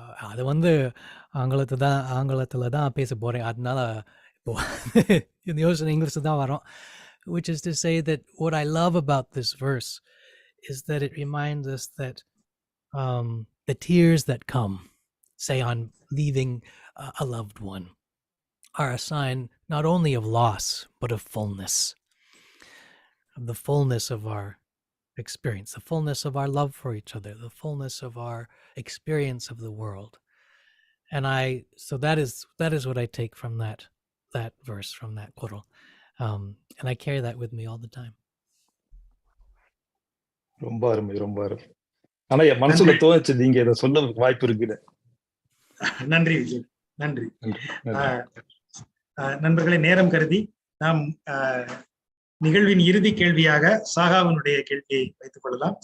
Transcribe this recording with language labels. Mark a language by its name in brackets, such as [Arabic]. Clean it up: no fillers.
[Tamil] அது வந்து ஆங்கிலத்தில் தான் பேச போகிறேன். அதனால இப்போது இந்த யோசனை இங்கிலீஷில் தான் வரும். [English] Which is to say that what I love about this verse is that it reminds us that the tears that come, say on leaving a loved one, are a sign not only of loss, but of fullness, of the fullness of our experience, the fullness of our love for each other, the fullness of our experience of the world. And so that is what I take from that verse, from that Qur'an. And I carry that with me all the time. [Tamil] ரொம்ப அருமை, ரொம்ப அருமை. ஆனா என் மனசுல தோணுச்சு நீங்க இதை சொல்ல வாய்ப்பு இருக்குது. நன்றி விஜய், நன்றி. நண்பர்களே, நேரம் கருதி நாம் நிகழ்வின் இறுதி கேள்வியாக சாகாவினுடைய கேள்வியை வைத்துக் கொள்ளலாம்.